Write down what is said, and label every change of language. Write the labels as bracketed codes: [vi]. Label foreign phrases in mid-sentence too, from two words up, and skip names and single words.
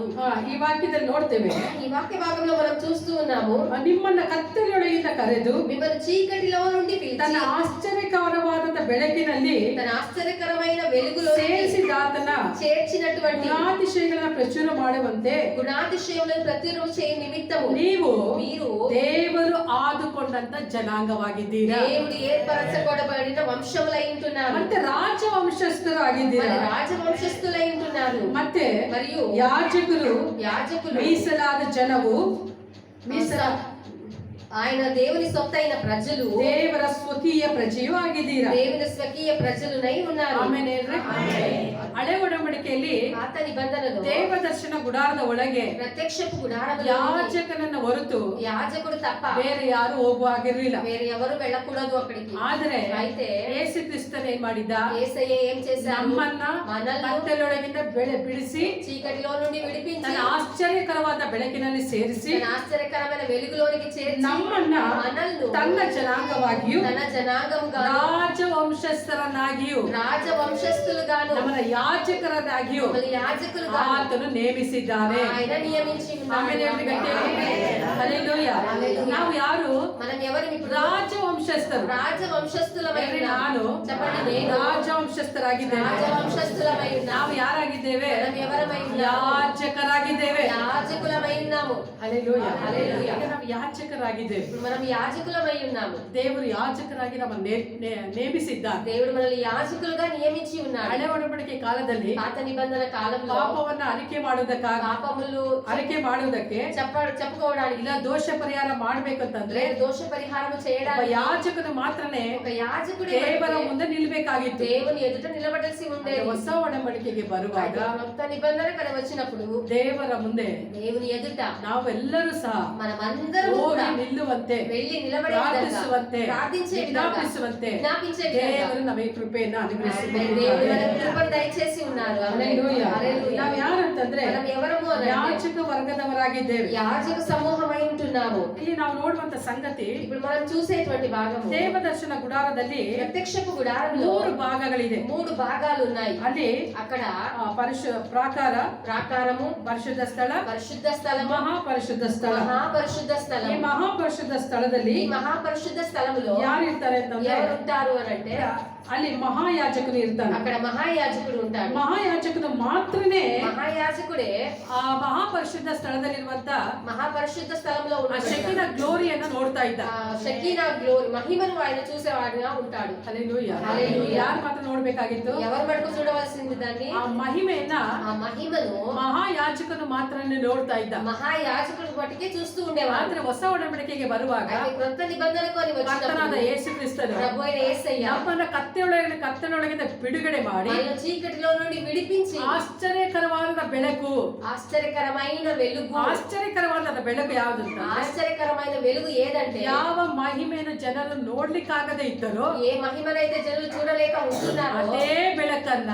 [kn] ಈ ವಾಕ್ಯದಲ್ಲಿ ನೋಡ್ತೇವೆ, [te] ఈ వాక్య భాగంలో మనం చూస్తూ ఉన్నాము, [kn] ನಿಮ್ಮನ್ನ ಕತ್ತಲೆಯೊಳಗಿಂದ ಕರೆದು [te] మిమ్మల్ని చీకటిలో నుండి [kn] ತನ್ನ [te] పిలిచి [kn] ಆಶ್ಚರ್ಯಕರವಾದಂತ ಬೆಳಕಿನಲ್ಲಿ [te] తన ఆశ్చర్యకరమైన వెలుగులో [kn] ಸೇರಿಸಿದಾತನ [te] చేర్చినటువంటి [kn] ಗುಣಾತಿಶಯಗಳನ್ನ ಪ್ರಚುರ ಮಾಡುವಂತೆ [te] గుణాతిశయములను ప్రచురము చేయ నిమిత్తము [kn] ನೀವು [te] మీరు [kn] ದೇವರು ಆದುಕೊಂಡಂತ ಜನಾಂಗವಾಗಿದ್ದೀರಾ, [te] దేవుడు ఏర్పరచబడిన వంశములై ఉంటున్నారు, [kn] ಮತ್ತೆ ರಾಜವಂಶಸ್ಥರು ಆಗಿದ್ದೀರಾ, [te] మరి రాజవంశస్థులై ఉంటున్నారు, [kn] ಮತ್ತೆ [te] మరియు [kn] ಯಾಜಕರು, [te] యాజకులు, [kn] ಮೀಸಲಾದ ಜನವು, [te] ఆయన దేవుని సొత్తైన ప్రజలు, [kn] ದೇವರ ಸ್ವಕೀಯ ಪ್ರಜೆಯೂ ಆಗಿದ್ದೀರಾ. [te] దేవుని స్వకీయ ప్రజలునై ఉన్నారు. [kn] ಆಮೇಲೆ ಏನ್ರಿ? ಹಳೆ ಒಡಂಬಡಿಕೆಯಲ್ಲಿ [te] పాత నిబంధనలో [kn] ದೇವದರ್ಶನ ಗುಡಾರದ ಒಳಗೆ [te] ప్రత్యక్షపు గుడారములో [kn] ಯಾಜಕನನ್ನ ಹೊರತು [te] యాజకుడు తప్ప [kn] ಬೇರೆ ಯಾರು ಹೋಗುವ ಹಾಗಿರ್ಲಿಲ್ಲ. [te] వేరే ఎవరు వెళ్ళకూడదు అక్కడికి. [kn] ಆದ್ರೆ [te] అయితే [kn] ಯೇಸು ಕ್ರಿಸ್ತನ ಏನ್ ಮಾಡಿದ್ದ? [te] యేసయ్య ఏం చేశారు? [kn] ನಮ್ಮನ್ನ [te] మనల్ని [kn] ಕತ್ತಲೊಳಗಿಂದ ಬಿಡಿಸಿ [te] చీకటిలో నుండి విడిపించి [kn] ತನ್ನ ಆಶ್ಚರ್ಯಕರವಾದ ಬೆಳಕಿನಲ್ಲಿ ಸೇರಿಸಿ [te] తన ఆశ్చర్యకరమైన వెలుగులోనికి చేర్చి [kn] ನಮ್ಮನ್ನ [te] మనల్ని [kn] ತನ್ನ ಜನಾಂಗವಾಗಿಯೂ [te] తన జనాంగముగా [kn] ರಾಜವಂಶಸ್ಥರನ್ನಾಗಿಯೂ [te] రాజవంశస్థులుగాను [kn] ನಮ್ಮನ್ನ ಯಾಜಕರನ್ನಾಗಿಯೂ [te] మమ్మల్ని యాజకులుగా [kn] ಆತನು ನೇಮಿಸಿದ್ದಾನೆ. [te] ఆయన నియమించి [kn] ಆಮೇಲೆ [te] ఉన్నారు. [kn] ಹೇಳ್ರಿ ಗಟ್ಟಿಯಾಗಿ? ಹಲ್ಲೆಲೂಯಾ. ನಾವು ಯಾರು? [te] మనం ఎవరు? ఇప్పుడు [kn] ರಾಜವಂಶಸ್ಥರು. [te] రాజవంశస్థులమై [kn] ಹೇಳ್ರಿ, [te] ఉన్నాము. [kn] ನಾನು [te] చెప్పండి, నేను [kn] ರಾಜವಂಶಸ್ಥರಾಗಿದ್ದೇನೆ. [te] రాజవంశస్థులమై ఉన్నాము. [kn] ನಾವು ಯಾರಾಗಿದ್ದೇವೆ? [te] మనం ఎవరమై ఉన్నాము? [kn] ಯಾಜಕರಾಗಿದ್ದೇವೆ. [te] యాజకులమై ఉన్నాము. [kn] ಹಲ್ಲೆಲೂಯಾ. ಹಲ್ಲೆಲೂಯಾ. ಈಗ ನಾವು ಯಾಜಕರಾಗಿದ್ದೇವೆ. [te] ఇప్పుడు మనం యాజకులమై ఉన్నాము. [kn] ದೇವರು ಯಾಜಕರಾಗಿ ನಮ್ಮನ್ನು ನೇಮಿಸಿದ್ದಾನೆ. [te] దేవుడు మనల్ని యాజకులుగా నియమించి ఉన్నాడు. [kn] ಹಳೆ ಒಡಂಬಡಿಕೆ ಕಾಲದಲ್ಲಿ [te] పాత నిబంధన కాలంలో [kn] ಪಾಪವನ್ನ ಅರಿಕೆ ಮಾಡುವುದಕ್ಕಾಗಿ [te] పాపములు [kn] ಅರಿಕೆ ಮಾಡುವುದಕ್ಕೆ [te] చెప్పుకోవడానికి [kn] ಇಲ್ಲ ದೋಷ ಪರಿಹಾರ ಮಾಡ್ಬೇಕಂತಂದ್ರೆ [te] దోష పరిహారం [kn] ಒಬ್ಬ [te] చేయడానికి [kn] ಯಾಜಕನು ಮಾತ್ರನೇ [te] ఒక యాజకుడు [kn] ದೇವರ ಮುಂದೆ ನಿಲ್ಬೇಕಾಗಿತ್ತು. [te] దేవుని ఎదుట నిలబడాల్సి ఉండేది. [kn] ಹೊಸ ಒಡಂಬಡಿಕೆಗೆ ಬರುವಾಗ [te] కొత్త నిబంధన కడ వచ్చినప్పుడు [kn] ದೇವರ ಮುಂದೆ [te] దేవుని ఎదుట [kn] ನಾವೆಲ್ಲರೂ ಸಹ [te] మనమందరం [kn] ಹೋಗಿ [te] కూడా [kn] ನಿಲ್ಲುವಂತೆ, [te] వెళ్ళి నిలబడే [kn] ಪ್ರಾರ್ಥಿಸುವಂತೆ, [te] ప్రార్థించే [kn] ವಿಜ್ಞಾಪಿಸುವಂತೆ [te] విజ్ఞాపించే [kn] ದೇವರು ನಮಗೆ ಕೃಪೆಯನ್ನ [te] దేవుడు [kn] ಅನುಗ್ರಹಿಸಿದ್ದಾನೆ. [te] మనకు కృపను దయచేసి ఉన్నారు. [kn] ಹಲ್ಲೆಲೂಯಾ. [te] హల్లెలూయా. [kn] ನಾವ್ ಯಾರಂತಂದ್ರೆ [te] మనం ఎవరము అని అంటే [kn] ಯಾಜಕ ವರ್ಗದವರಾಗಿದ್ದೇವೆ. [te] యాజక సమూహమై ఉంటున్నాము. [kn] ಇಲ್ಲಿ ನಾವು ನೋಡುವಂತ ಸಂಗತಿ, [te] ఇప్పుడు మనం చూసేటువంటి భాగము [kn] ದೇವದರ್ಶನ ಗುಡಾರದಲ್ಲಿ [te] ప్రత్యక్షపు గుడారంలో [kn] 3 భాಗಗಳಿದೆ. [te] 3 భాగాలు ఉన్నాయి. [kn] ಅಲ್ಲಿ [te] అక్కడ [kn] ಪ್ರಾಕಾರ, [te] ప్రాకారము, [kn] ಪರಿಶುದ್ಧ ಸ್ಥಳ, [te] పరిశుద్ధ స్థలము, [kn] ಮಹಾಪರಿಶುದ್ಧ ಸ್ಥಳ. [te] మహాపరిశుద్ధ [kn] ಈ [te] స్థలం. [kn] ಮಹಾಪರಿಶುದ್ಧ ಸ್ಥಳದಲ್ಲಿ [te] ఈ మహాపరిశుద్ధ స్థలములో [kn] ಯಾರು ಇರ್ತಾರೆ ಅಂತಂದ್ರೆ, [te] ఎవరు ఉంటారు అని అంటే [kn] ಅಲ್ಲಿ ಮಹಾಯಾಜಕನು ಇರ್ತಾನೆ. [te] అక్కడ మహాయాజకుడు ఉంటాడు. [kn] ಮಹಾಯಾಜಕನು ಮಾತ್ರನೇ [te] మహాయాజకుడే [kn] ಆ ಮಹಾಪರಿಶುದ್ಧ ಸ್ಥಳದಲ್ಲಿರುವಂತ [te] మహాపరిశుద్ధ స్థలంలో [kn] ಆ [te] ఉన్నాడు. [kn] ಶೆಕಿನ ಗ್ಲೋರಿಯನ್ನ ನೋಡ್ತಾ ಇದ್ದ. [te] షకీనా గ్లోరీ మహిమను ఆయన చూసేవాడిగా ఉంటాడు. [kn] ಹಲ್ಲೆಲೂಯಾ. ಹಲ್ಲೆಲೂಯಾ. ಯಾರು ಮಾತ್ರ ನೋಡ್ಬೇಕಾಗಿತ್ತು? [te] ఎవరు మటుకు చూడవలసింది దాన్ని? [kn] ಆ ಮಹಿಮೆಯನ್ನ [te] ఆ మహిమను [kn] ಮಹಾಯಾಜಕನು ಮಾತ್ರನೇ ನೋಡ್ತಾ ಇದ್ದ. [te] మహాయాజకుడు మటుకే చూస్తూ ఉండేవాడు. [kn] ಆದ್ರೆ ಹೊಸ ಒಡಂಬಡಿಕೆಗೆ ಬರುವಾಗ [te] అయితే క్రొత్త నిబంధనకు అని [kn] ಕರ್ತನಾದ [te] వచ్చినప్పుడు [kn] ಯೇಸು ಕ್ರಿಸ್ತನು [te] ప్రభు అయిన యేసయ్య [kn] ನಮ್ಮನ್ನ ಕತ್ತಲೊಳಗಿಂದ ಬಿಡುಗಡೆ ಮಾಡಿ [te] మనల్ని చీకటిలో నుండి విడిపించి [kn] ಆಶ್ಚರ್ಯಕರವಾದ ಬೆಳಕು. [te] ఆశ్చర్యకరమైన వెలుగు. [kn] ಆಶ್ಚರ್ಯಕರವಾದ ಬೆಳಕು ಯಾವುದು ಅಂತ, [te] ఆశ్చర్యకరమైన వెలుగు ఏదంటే [kn] ಯಾವ ಮಹಿಮೆಯನ್ನು ಜನರು ನೋಡ್ಲಿಕ್ಕಾಗದೇ ಇದ್ದರೋ [te] ఏ మహిమనైతే జనులు చూడలేక ఉంటున్నారో [kn] ಅದೇ ಬೆಳಕನ್ನ